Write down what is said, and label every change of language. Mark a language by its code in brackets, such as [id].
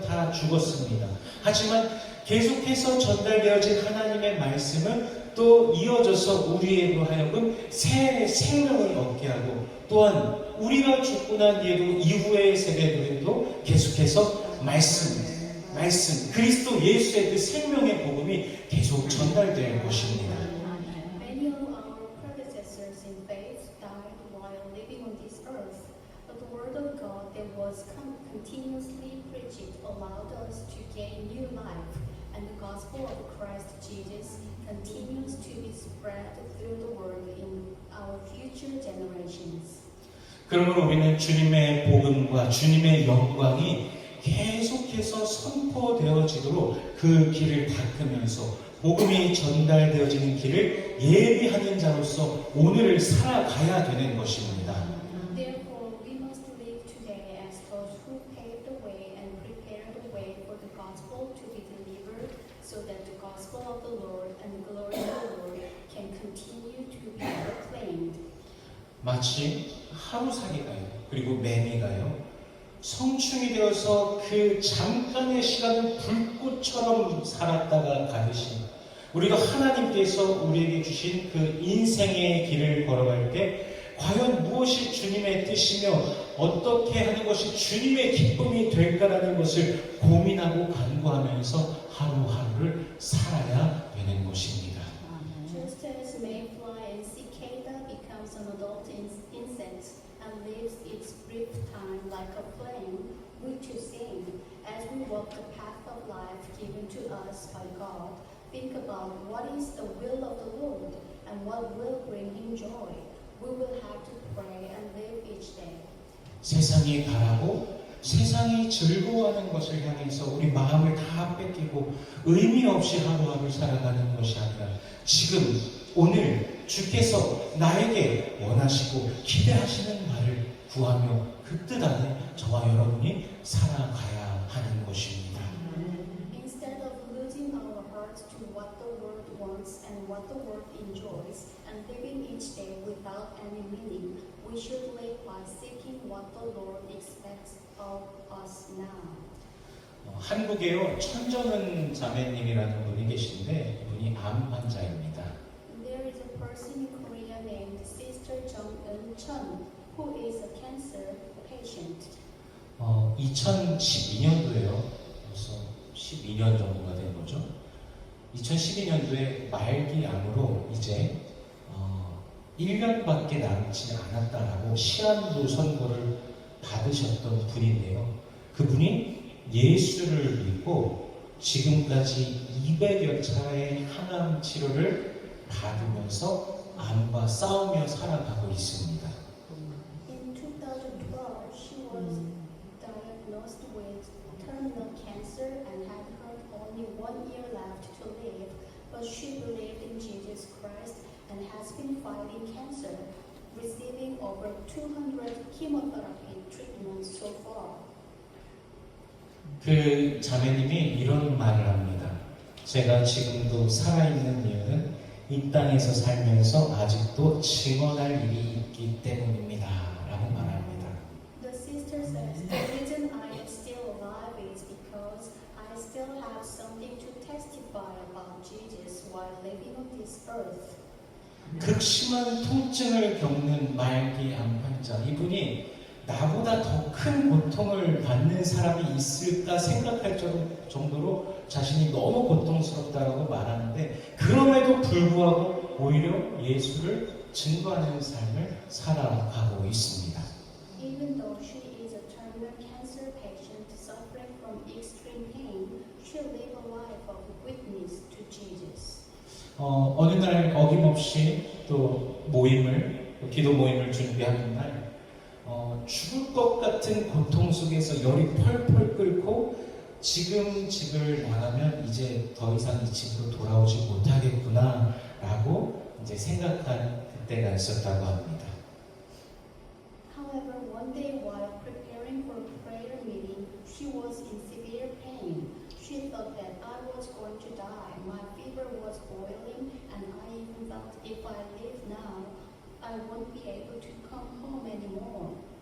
[ko] 다 죽었습니다. 하지만 계속해서 전달되어진 하나님의 말씀은 또 이어져서 우리로 하여금 새 생명을 얻게 하고 또한 우리가 죽고 난 뒤에도 이후의 세대들에도 계속해서 말씀 그리스도 예수의 그 생명의 복음이 계속 전달될 것입니다. [en] Many of our predecessors in faith died while living on this earth, but the Word of God that was continuously preached allowed us to gain new life, and the gospel of Christ Jesus continues to be spread through the world in our future generations. [ko] 그러므로 우리는 주님의 복음과 주님의 영광이 계속해서 선포되어지도록 그 길을 닦으면서 복음이 전달되어지는 길을 예비하는 자로서 오늘을 살아가야 되는 것입니다. [en] Therefore, we must live today as those who paved the way and prepared the way for the gospel to be delivered, so that the gospel of the Lord and the glory of the Lord can continue to be proclaimed. [ko] 마치 하루살이가요. 그리고 매미가요. 성충이 되어서 그 잠깐의 시간을 불꽃처럼 살았다가 가듯이 우리가 하나님께서 우리에게 주신 그 인생의 길을 걸어갈 때 과연 무엇이 주님의 뜻이며 어떻게 하는 것이 주님의 기쁨이 될까라는 것을 고민하고 간구하면서 하루하루를 살아야 되는 것입니다. [en] Just as mayfly and cicada becomes an adult insect and lives its brief time like a flame, we too sing. As we walk the path of life given to us by God, think about what is the will of the Lord and what will bring Him joy. We will have to pray and live each day. [ko] 세상이 바라고 세상이 즐거워하는 것을 향해서 우리 마음을 다 뺏기고 의미 없이 하루하루 살아가는 것이 아니라 지금 오늘 주께서 나에게 원하시고 기대하시는 말을 구하며 그 뜻 안에 저와 여러분이 살아가야 하는 것입니다. [en] Instead of losing our hearts to what the world wants and what the world enjoys, and living each day without any meaning, we should live by seeking what the Lord expects of us now. [ko] 한국에요 천정은 자매님이라는 분이 계신데 이분이 암 환자입니다. [en] There is a person in Korea named Sister Jung Eun-chun, who is a cancer patient. [ko] 2012년도에요. 벌써 12년 정도가 된 거죠. 2012년도에 말기암으로 이제 1년밖에 남지 않았다라고 시한부 선고를 받으셨던 분인데요. 그분이 예수를 믿고 지금까지 200여 차례의 항암 치료를 받으면서 암과 싸우며 살아가고 있습니다. [en] In 2012, she was diagnosed with terminal cancer and had only 1 year left to live, but she believed in Jesus Christ and has been fighting cancer, receiving over 200 chemotherapy treatments so far. [ko] 그 자매님이 이런 말을 합니다. 제가 지금도 살아있는 이유는 이 땅에서 살면서 아직도 증언할 일이 있기 때문입니다. 라고 말합니다. [en] The sister says, the reason I am still alive is because I still have something to testify about Jesus while living on this earth. [ko] 극심한 통증을 겪는 말기암 환자 이분이 나보다 더 큰 고통을 받는 사람이 있을까 생각할 정도로 자신이 너무 고통스럽다고 말하는데 그럼에도 불구하고 오히려 예수를 증거하는 삶을 살아가고 있습니다. [en] Even though she is a terminal cancer patient suffering from extreme pain, she lived a life of witness to Jesus. [ko] 어느 날 어김없이 또 기도 모임을 준비하는 날, 죽을 것 같은 고통 속에서 열이 펄펄 끓고 지금 집을 나가면 이제 더 이상 이 집으로 돌아오지 못하겠구나 라고 이제 생각한 그때가 있었다고 합니다. [en] However, one day while preparing for a prayer meeting, she was in severe pain. She thought that I was going to die. My fever was boiling, and I even thought if I leave now, I won't be able to come home anymore.